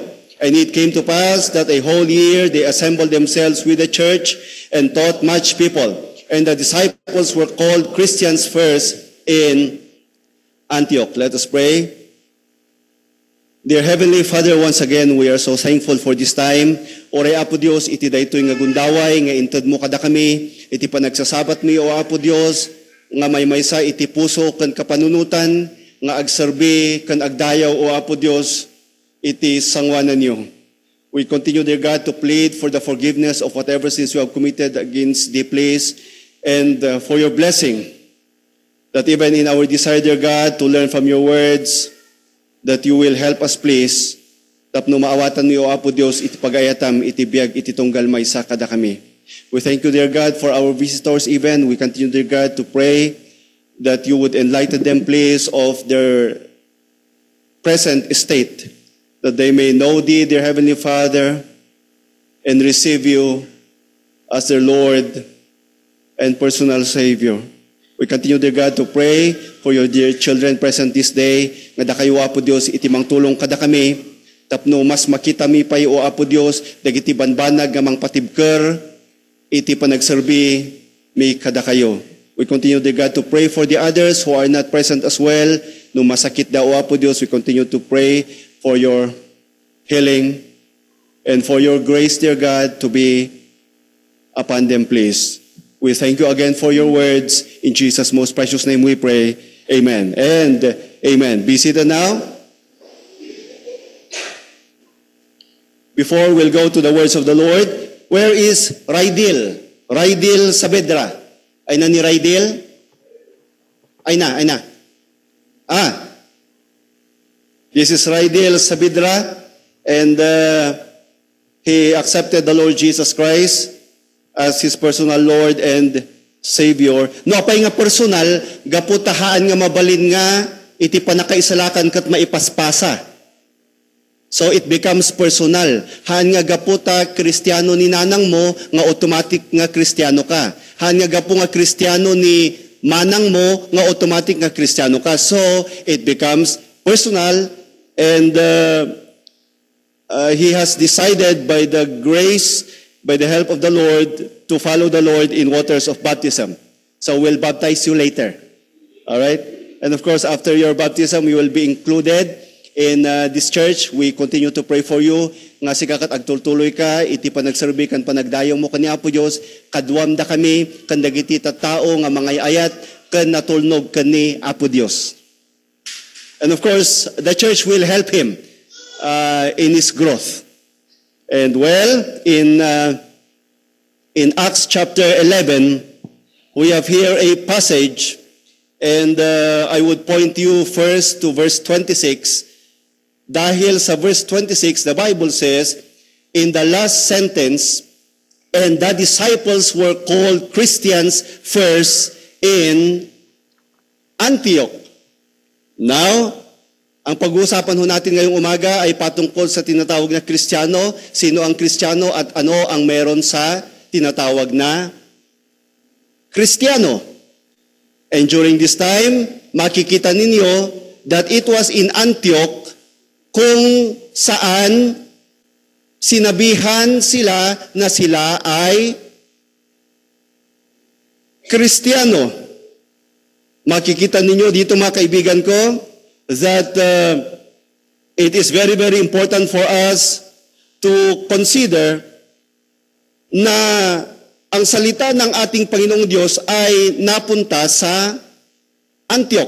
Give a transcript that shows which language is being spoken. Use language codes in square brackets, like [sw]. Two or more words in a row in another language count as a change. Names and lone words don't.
[en] And it came to pass that a whole year they assembled themselves with the church and taught much people. And the disciples were called Christians first in Antioch. Let us pray. Dear Heavenly Father, once again, we are so thankful for this time. [ilo] Oray, Apo Dios, iti daytoy nga gundaway, nga intad mo kada kami, iti panagsasabat mi, o Apo Dios, nga maysa iti puso kan kapanunutan, nga agserbi kan agdayaw, o Apo Dios, iti sangwanan niyo. [en] We continue, dear God, to plead for the forgiveness of whatever sins we have committed against the place, and for your blessing, that even in our desire, dear God, to learn from your words, that you will help us, please, [ilo] tapno maawatan niyo, Apo Dios, iti pagayatam, iti biyag, iti tunggal maysa kada kami. [en] We thank you, dear God, for our visitors even. We continue, dear God, to pray that you would enlighten them, please, of their present state, that they may know thee, dear Heavenly Father, and receive you as their Lord and personal Savior. We continue, dear God, to pray for your dear children present this day, [ilo] nga da kayo, Apo Dios, itimang tulong kada kami, tapno mas makita mi pay, o Apo Dios, dagiti banbanag nga mang patibker, iti panagserbi mi kada kayo. [en] We continue, dear God, to pray for the others who are not present as well. [ilo] No masakit da, o Apo Dios, [en] we continue to pray for your healing and for your grace, dear God, to be upon them, please. We thank you again for your words. In Jesus' most precious name we pray. Amen and amen. Be seated now. Before we'll go to the words of the Lord, where is Raidil? [ilo] Raidil Saavedra. Ay na ni Raidil? Ay na. [en] This is Raidil Saavedra, and he accepted the Lord Jesus Christ as his personal Lord and Savior. [ilo] No, apay nga personal, gaputahaan nga mabalin nga, iti panakaisalakan kat maipaspasa. [en] So it becomes personal. [ilo] Haan nga gaputa Kristiyano ni nanang mo, nga automatic nga Kristiyano ka. Haan nga gapu nga Kristiyano ni manang mo, nga automatic nga Kristiyano ka. [en] So it becomes personal, and he has decided by the grace, by the help of the Lord, to follow the Lord in waters of baptism. So we'll baptize you later. All right? And of course, after your baptism, you will be included in this church. We continue to pray for you. [ilo] Nga sikakat agtultuloy ka, iti panagserbi kan panagdayong mo kani Apo Dios, kadwam da kami, kan dagiti tattao nga mga ayat, kan natulnog kani Apo Dios. [en] And of course, the church will help him in his growth. And well, in Acts chapter 11, we have here a passage, and I would point you first to verse 26. [tl] Dahil sa verse 26, [en] the Bible says, in the last sentence, and the disciples were called Christians first in Antioch. Now, [tl] ang pag-uusapan ho natin ngayong umaga ay patungkol sa tinatawag na Kristiyano. Sino ang Kristiyano at ano ang meron sa tinatawag na Kristiyano. [en] And during this time, [tl] makikita ninyo [en] that it was in Antioch [tl] kung saan sinabihan sila na sila ay Kristiyano. Makikita ninyo dito, mga kaibigan ko, [en] that it is very, very important for us to consider [tl] na ang salita ng ating Panginoong Diyos ay napunta sa Antioch.